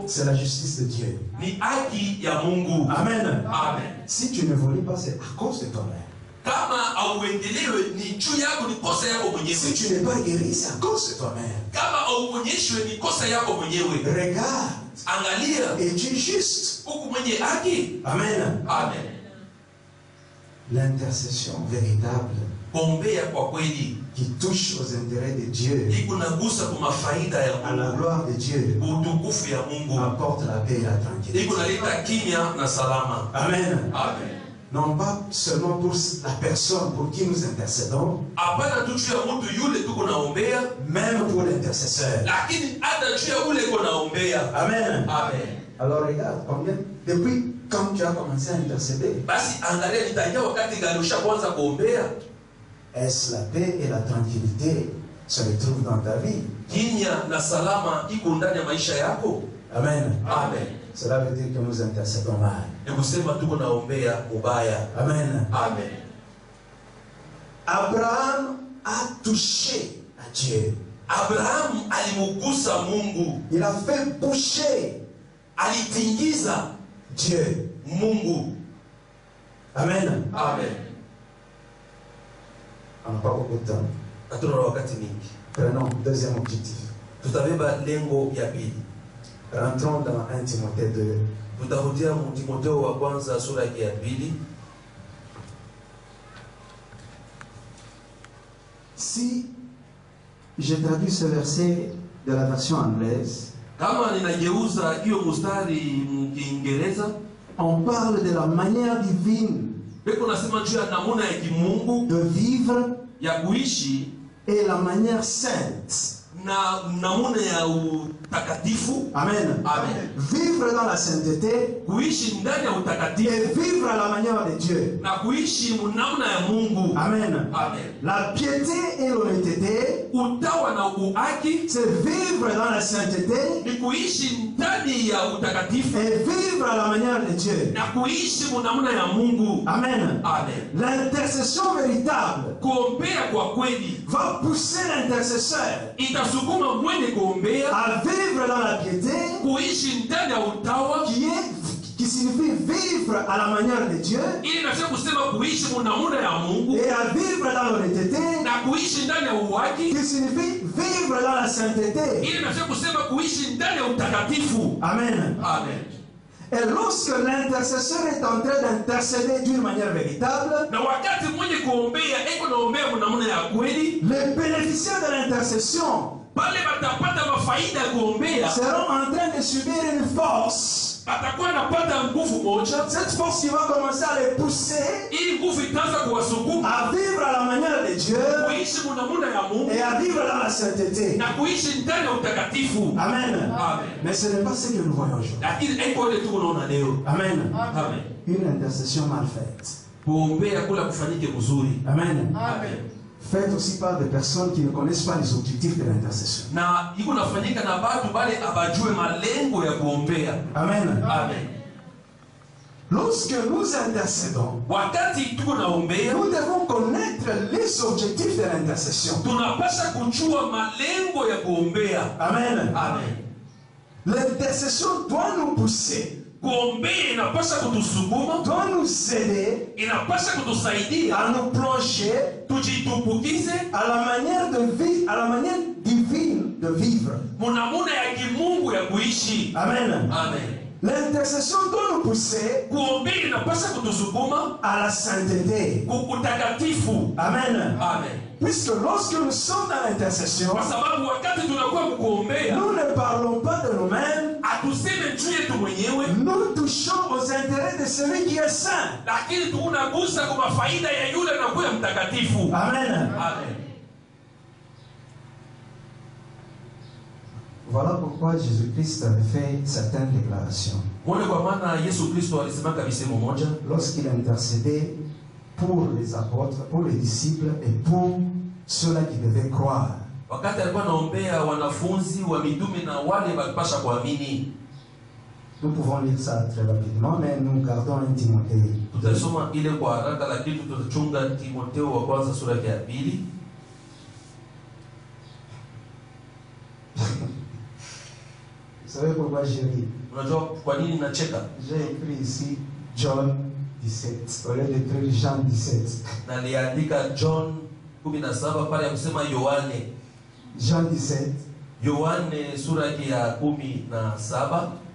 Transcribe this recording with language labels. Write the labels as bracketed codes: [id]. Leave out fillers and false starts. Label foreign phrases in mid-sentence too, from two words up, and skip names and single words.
[fr] c'est la justice de Dieu. [sw] ni haki ya Mungu. [fr] Amen. [sw] Amen. [fr] Si tu n'évolues pas, c'est à cause de toi-même. [sw] Kama auendelewe ni juu yako, ni kosa yako [fr] Si [sw] mwenyewe. [fr] tu n'es pas guéri, c'est à cause de toi-même. [sw] Kama auonyeshwe ni kosa yako mwenyewe. [fr] Regarde, [sw] Angalia [fr] es-tu juste? [sw] huku mwenye haki. [fr] Amen. [sw] Amen. [fr] L'intercession véritable [sw] Kuombea kwa kweli [fr] qui touche aux intérêts de Dieu, [sw] iko nagusa kwa mafaida ya [fr] à la [sw] Mungu, [fr] gloire de Dieu, [sw] utukufu ya Mungu, [fr] apporte la paix et la tranquillité. [sw] iko naleta kimya na salama. [fr] Amen. [sw] Amen. [fr] Non pas seulement pour la personne pour qui nous intercédons, [sw] Hapana tu juu ya mtu yule tuko naombea, [fr] même pour l'intercesseur. [sw] lakini hata juu ya ule uko naombea. [fr] Amen. [sw] Amen. [fr] Alors regarde, combien, depuis quand tu as commencé à intercéder, [sw] Basi angalia nitajia wakati gani ushaanza kuombea. [fr] est-ce la paix et la tranquillité se retrouvent dans ta vie? [sw] Kimya na salama iko ndani ya maisha yako. [fr] Amen. [sw] Amen. [fr] Cela veut dire que nous intercédons mal. [sw] Ni kusema tuko naombea ubaya. [fr] Amen. [sw] Amen. [fr] Abraham a touché à Dieu. [sw] Abrahamu alimugusa Mungu, [fr] Il a fait bouger [sw] alitingiza [fr] Dieu. [sw] Mungu. [fr] Amen. [sw] Amen. [fr] On n'a pas beaucoup de temps. [sw] Hatuna wakati mingi, [fr] Prenons deuxième objectif. [sw] tutabeba lengo ya pili. [fr] Rentrons dans 1 Timothée 2. [sw] Tutarudia Timotheo wa kwanza sura yake ya pili. [fr] Si je traduis ce verset de la version anglaise, [sw] Kama ninageuza hiyo mstari Kiingereza, [fr] on parle de la manière divine [sw] beko nasema juu ya namuna ya kimungu [fr] de vivre [sw] ya kuishi [fr] et la manière sainte. [sw] na namuna ya utakatifu. [fr] Amen. [sw] Amen. [fr] Vivre dans la sainteté [sw] Kuishi ndani ya utakatifu [fr] et vivre à la manière de Dieu. [sw] na kuishi namna ya Mungu. [fr] Amen. [sw] Amen. [fr] La piété et l'honnêteté, [sw] Utawa na uhaki [fr] c'est vivre dans la sainteté [sw] ni kuishi ndani ya utakatifu [fr] et vivre à la manière de Dieu. [sw] na kuishi namna ya Mungu. [fr] Amen. [sw] Amen. [fr] L'intercession véritable [sw] Kuombea kwa kweli [fr] va pousser l'intercesseur [sw] itasukuma mwenye kuombea [fr] à vivre dans la piété, [sw] kuishi ndani ya utawa, [fr] qui signifie vivre à la manière de Dieu, [sw] ili nasema kusema kuishi namna ya Mungu, [fr] et à vivre dans l'honnêteté, [sw] na kuishi ndani ya uhaki, [fr] qui signifie vivre dans la sainteté. [sw] ili nasema kusema kuishi ndani ya utakatifu. [fr] Amen. [sw] Amen. [fr] Et lorsque l'intercesseur est en train d'intercéder d'une manière véritable, [sw] Na wakati mwenye kuombea eko naombea namna ya kweli, [fr] les bénéficiaires de l'intercession [sw] pale batapata mafaida ya kuombea, [fr] seront en train de subir une force. [sw] batakuwa napata nguvu moja. [fr] Cette force qui va commencer à les pousser [sw] Ili nguvu itaanza kuwasukuma [fr] à vivre à la manière de Dieu [sw] kuishi namna ya Mungu [fr] et à vivre dans la sainteté. [sw] na kuishi ndani ya utakatifu. [fr] Amen. [sw] Amen. [fr] Mais ce n'est pas ce que nous voyons aujourd'hui. [sw] Lakini eko ile tuko naona leo. [fr] Amen. [sw] Amen. [fr] Une intercession mal faite. [sw] Kuombea kula kufanyike mzuri. [fr] Amen. [sw] Amen. [fr] faite aussi par des personnes qui ne connaissent pas les objectifs de l'intercession. [sw] Na iko nafanyika na batu bale abajue malengo ya kuombea. [fr] Amen. [sw] Amen. [fr] Lorsque nous intercédons, [sw] Wakati tuko naombea, [fr] nous devons connaître les objectifs de l'intercession. [sw] tunapasha kujua malengo ya kuombea. [fr] Amen. [sw] Amen. [fr] L'intercession doit nous pousser, [sw] Kuombea inapasha kutusukuma, [fr] doit nous aider [sw] inapasha kutusaidia [fr] à nous plonger [sw] tujitupukize [fr] à la manière de vivre, à la manière divine de vivre. [sw] munamuna ya kimungu ya kuishi. [fr] Amen. [sw] Amen. [fr] L'intercession doit nous pousser [sw] Kuombea inapasha kutusukuma [fr] à la sainteté. [sw] kutakatifu. [fr] Amen. [sw] Amen. [fr] Puisque lorsque nous sommes dans l'intercession, [sw] Kwa sababu wakati tunakuwa kuombea, [fr] nous ne parlons pas de nous-mêmes, [sw] atuseme juu yetu mwenyewe, [fr] nous touchons aux intérêts de celui qui est saint. [sw] lakini tunagusa kwa faida ya yule anakuwa mtakatifu. [fr] Amen. [sw] Amen. [fr] Voilà pourquoi Jésus-Christ avait fait certaines déclarations. [sw] Mwone kwa maana Yesu Kristo alisema kabisa mmoja [fr] Lorsqu'il intercédait pour les apôtres, pour les disciples et pour ceux-là qui devaient croire. [sw] wakati alikuwa anaombea wanafunzi wa mitume na wale walipasha kuamini. [fr] Nous pouvons lire ça très rapidement, mais nous gardons un Timothée. [sw] Tutasoma ile kwa haraka, lakini tutachunga Timotheo wa kwanza sura ya 2. [fr] Vous savez pourquoi j'ai ri? [sw] Unajua kwa nini nacheka? [fr] J'ai écrit ici John 17, au lieu d'écrire Jean 17. [sw] Na aliandika John 17 pale ya kusema Yohane. [fr] Jean 17. [sw] Yohane sura ya 17.